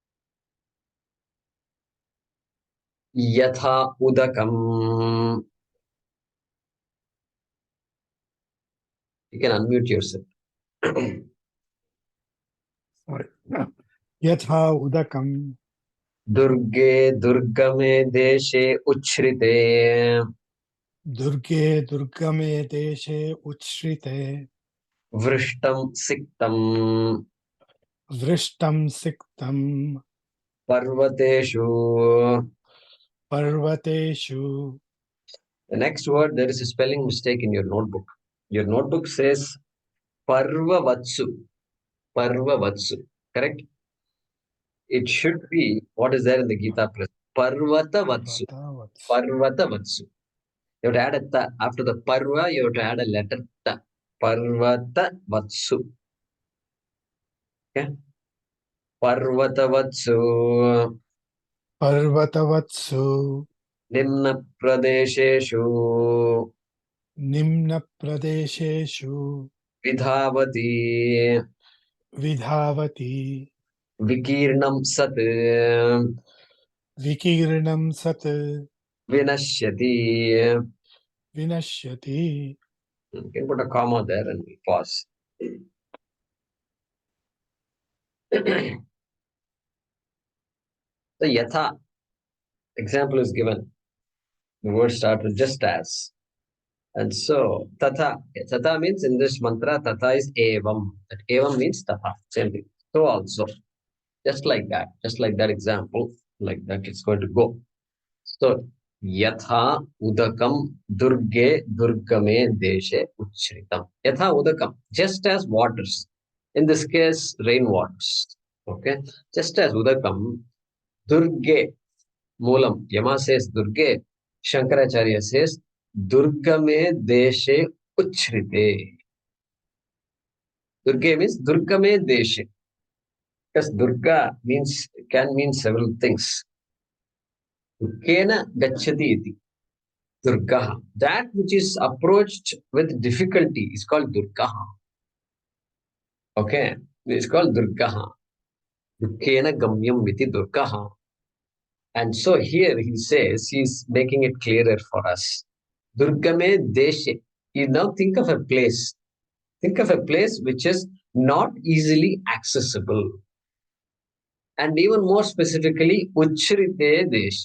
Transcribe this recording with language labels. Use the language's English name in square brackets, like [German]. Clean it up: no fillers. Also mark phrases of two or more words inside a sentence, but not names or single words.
[Sanskrit] यथा उदकम्. [English] can unmute yourself. Sorry. [Sanskrit] यथा उदकम्. दुर्गे दुर्गमे देशे उच्छ्रिते दुर्गे दुर्गमे देशे उच्छ्रिते. वृष्टं सिक्तम् वृष्टं सिक्तम्. पर्वतेषु. पर्वतेषु. [English] The next word, there is a spelling mistake in your notebook. Your notebook says parvavatsu. Parvavatsu. Correct? It should be what is there in the Gita press. [Sanskrit] पर्वतवत्सु. पर्वतवत्स्. पर्वतवत्सु. [English] You have to add a ta. After the parva, you have to add a letter ta. Parvatavatsu. Okay? [Sanskrit] पर्वतवत्सु. पर्वतवत्सु. निम्न प्रदेशेषु. निम्न प्रदेशेषु. विधावति. विधावति. विकीर्णं सत्. विकिरणं सत्. विनश्यति. विनश्यति. [English] You can put a comma there and we pause. The yatha example is given. The word starts with just as. And so, tatha. Tatha means in this mantra, tatha is evam. That evam means tatha. Same thing. So also, just like that example, like that it's going to go. So, [Sanskrit] यथा उदकं दुर्गे दुर्गमे देशे उच्छ्रितम्. यथा उदकम्, [English] just as waters. In this case, rainwaters. Okay, just as udakam, durge, moolam. Yama says durge, Shankaracharya says [Sanskrit] दुर्गमे देशे उच्छ्रिते. [English] Durge means [Sanskrit] दुर्गमे देशे. [English] Because Durga means can mean several things. [Sanskrit] दुर्केण गच्छति इति। दुर्गा. [English] That which is approached with difficulty is called Durga. Okay, it's called Durga. [Sanskrit] दुर्केण गम्यम् इति दुर्गा. [English] And so here he says, he's making it clearer for us. [Sanskrit] दुर्गमे देशे. [English] You now think of a place. Think of a place which is not easily accessible. And even more specifically, [Sanskrit] उच्छ्रिते देशे.